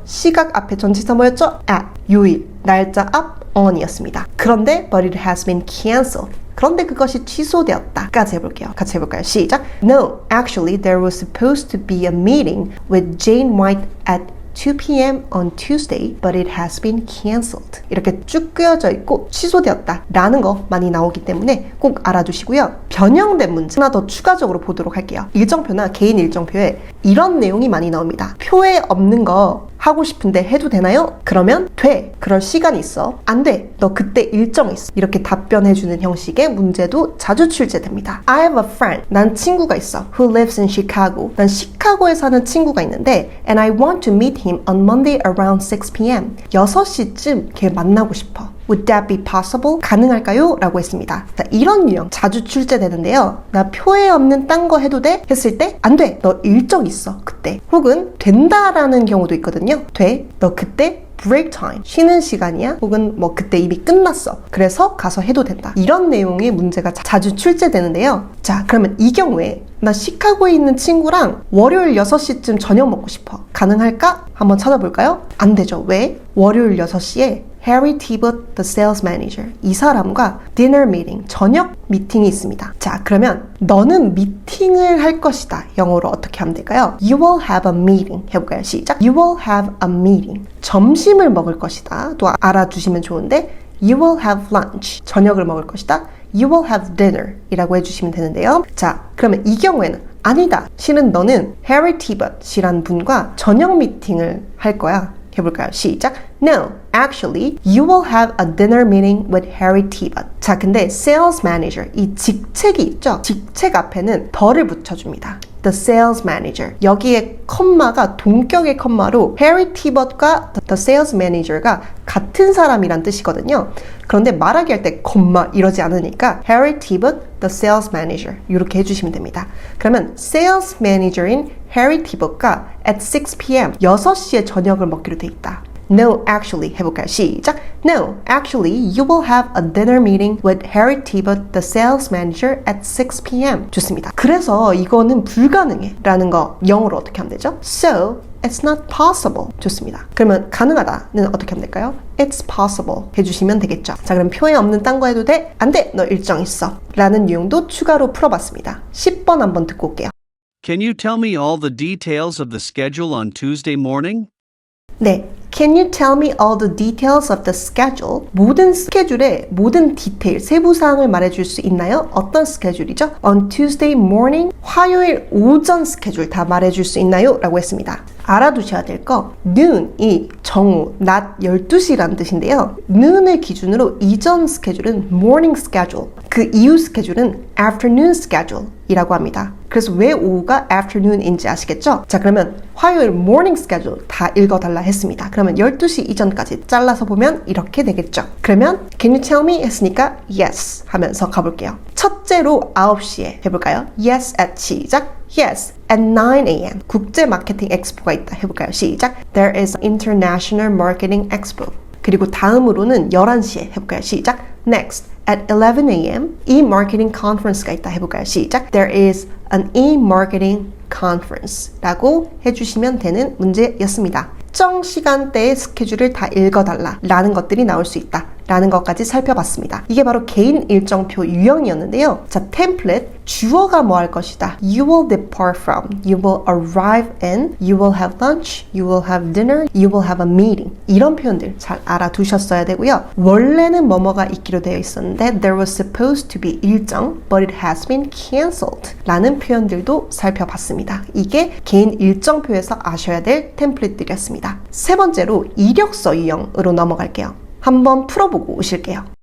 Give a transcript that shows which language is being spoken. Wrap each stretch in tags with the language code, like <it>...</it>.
<ko>시각 앞에 전치사 뭐였죠? at, 요일, 날짜 앞, on이었습니다. 그런데</ko> <en>but it has been cancelled.</en> <ko>그런데 그것이 취소되었다. 까지 해볼게요. 같이 해볼까요? 시작.</ko> <en>No, actually there was supposed to be a meeting with Jane White at 2 p.m. on Tuesday, but it has been cancelled.</en> <ko>이렇게 쭉 끄어져 있고 취소되었다 라는 거 많이 나오기 때문에 꼭 알아두시고요. 변형된 문제 하나 더 추가적으로 보도록 할게요. 일정표나 개인 일정표에 이런 내용이 많이 나옵니다. 표에 없는 거 하고 싶은데 해도 되나요? 그러면 돼. 그럴 시간이 있어. 안 돼. 너 그때 일정 있어. 이렇게 답변해주는 형식의 문제도 자주 출제됩니다.</ko> <en>I have a friend.</en> <ko>난 친구가 있어.</ko> <en>Who lives in Chicago.</en> <ko>난 시카고에 사는 친구가 있는데</ko> <en>And I want to meet him on Monday around 6 p.m.</en> <ko>6시쯤 걔 만나고 싶어.</ko> <en>Would that be possible?</en> <ko>가능할까요? 라고 했습니다. 자, 이런 유형 자주 출제되는데요. 나 표에 없는 딴 거 해도 돼? 했을 때 안 돼. 너 일정 있어. 그때. 혹은 된다라는 경우도 있거든요. 돼. 너 그때 break time. 쉬는 시간이야? 혹은 뭐 그때 이미 끝났어. 그래서 가서 해도 된다. 이런 내용의 문제가 자주 출제되는데요. 자, 그러면 이 경우에 나 시카고에 있는 친구랑 월요일 6시쯤 저녁 먹고 싶어. 가능할까? 한번 찾아볼까요? 안 되죠. 왜? 월요일 6시에 Harry Tibbott, the sales manager. 이 사람과 dinner meeting, 저녁 미팅이 있습니다. 자, 그러면 너는 미팅을 할 것이다. 영어로 어떻게 하면 될까요?</ko> <en>You will have a meeting.</en> <ko>해볼까요? 시작.</ko> <en>You will have a meeting.</en> <ko>점심을 먹을 것이다. 또 알아두시면 좋은데</ko> <en>You will have lunch.</en> <ko>저녁을 먹을 것이다.</ko> <en>You will have dinner</en> <ko>이라고 해주시면 되는데요. 자, 그러면 이 경우에는 아니다. 실은 너는 Harry Tibbott 이란 분과 저녁 미팅을 할 거야. 해볼까요? 시작. No,</ko> <en>actually, you will have a dinner meeting with Harry Tibot.</en> <ko>자, 근데 sales manager, 이 직책이 있죠? 직책 앞에는 더를 붙여줍니다. The sales manager. 여기에 컴마가 동격의 컴마로 Harry Tibot과 the sales manager가 같은 사람이란 뜻이거든요. 그런데 말하기 할 때 컴마 이러지 않으니까 Harry Tibot, the sales manager 이렇게 해주시면 됩니다. 그러면 sales manager인 Harry Tibot과 at 6 p.m. 6시에 저녁을 먹기로 돼 있다. No, actually 해볼까요? 시작.</ko> <en>No, actually, you will have a dinner meeting with Harry Tibot, the sales manager, at 6 p.m.</en> <ko>좋습니다. 그래서 이거는 불가능해 라는 거 영어로 어떻게 하면 되죠?</ko> <en>So, it's not possible.</en> <ko>좋습니다. 그러면 가능하다는 어떻게 하면 될까요?</ko> <en>It's possible</en> <ko>해주시면 되겠죠. 자, 그럼 표에 없는 딴 거 해도 돼? 안 돼! 너 일정 있어. 라는 유형도 추가로 풀어봤습니다. 10번 한번 듣고 올게요.</ko> <en>Can you tell me all the details of the schedule on Tuesday morning?</en> <ko>네.</ko> <en>Can you tell me all the details of the schedule?</en> <ko>모든 스케줄의 모든 디테일, 세부사항을 말해줄 수 있나요? 어떤 스케줄이죠?</ko> <en>On Tuesday morning,</en> <ko>화요일 오전 스케줄 다 말해줄 수 있나요? 라고 했습니다. 알아두셔야 될 거, noon이 정오, 낮 12시라는 뜻인데요. noon을 기준으로 이전 스케줄은 morning schedule, 그 이후 스케줄은 afternoon schedule 이라고 합니다. 그래서 왜 오후가 afternoon인지 아시겠죠? 자, 그러면 화요일 morning schedule 다 읽어달라 했습니다. 그러면 12시 이전까지 잘라서 보면 이렇게 되겠죠. 그러면 can you tell me 했으니까 yes 하면서 가볼게요. 첫째로 9시에 해볼까요? yes at 시작. Yes, at 9 a.m. 국제 마케팅 엑스포가 있다 해볼까요? 시작.</ko> <en>There is International Marketing Expo.</en> <ko>그리고 다음으로는 11시에 해볼까요? 시작.</ko> <en>Next, at 11 a.m.</en> <ko>e-marketing conference가 있다 해볼까요? 시작.</ko> <en>There is an e-marketing conference</en> <ko>라고 해주시면 되는 문제였습니다. 특정 시간대의 스케줄을 다 읽어달라 라는 것들이 나올 수 있다 라는 것까지 살펴봤습니다. 이게 바로 개인 일정표 유형이었는데요. 자, 템플릿, 주어가 뭐 할 것이다.</ko> <en>You will depart from, you will arrive in, you will have lunch, you will have dinner, you will have a meeting.</en> <ko>이런 표현들 잘 알아두셨어야 되고요. 원래는 뭐뭐가 있기로 되어 있었는데</ko> <en>there was supposed to be</en> <ko>일정,</ko> <en>but it has been cancelled</en> <ko>라는 표현들도 살펴봤습니다. 이게 개인 일정표에서 아셔야 될 템플릿들이었습니다. 세 번째로 이력서 유형으로 넘어갈게요. 한번 풀어보고 오실게요.</ko>